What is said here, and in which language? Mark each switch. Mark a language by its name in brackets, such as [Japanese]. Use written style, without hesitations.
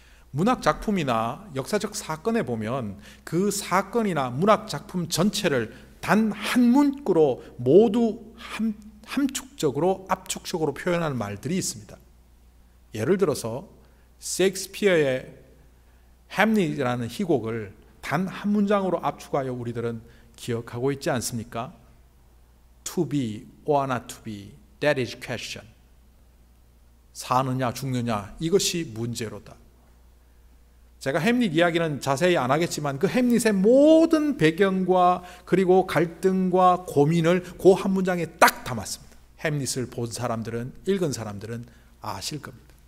[Korean] 문학 작품이나 역사적 사건에 보면 그 사건이나 문학 작품 전체를 단 한 문구로 모두 함축적으로 압축적으로 표현하는 말들이 있습니다. 예를 들어서 셰익스피어의 햄릿이라는 희곡을 단 한 문장으로 압축하여 우리들은 기억하고 있지 않습니까? [English] To be or not to be, that is question. [Korean] 사느냐 죽느냐 이것이 문제로다. 제가 햄릿 이야기는 자세히 안 하겠지만 그 햄릿의 모든 배경과 그리고 갈등과 고민을 그 한 문장에 딱 담았습니다. 햄릿을 본 사람들은, 읽은 사람들은 아실 겁니다.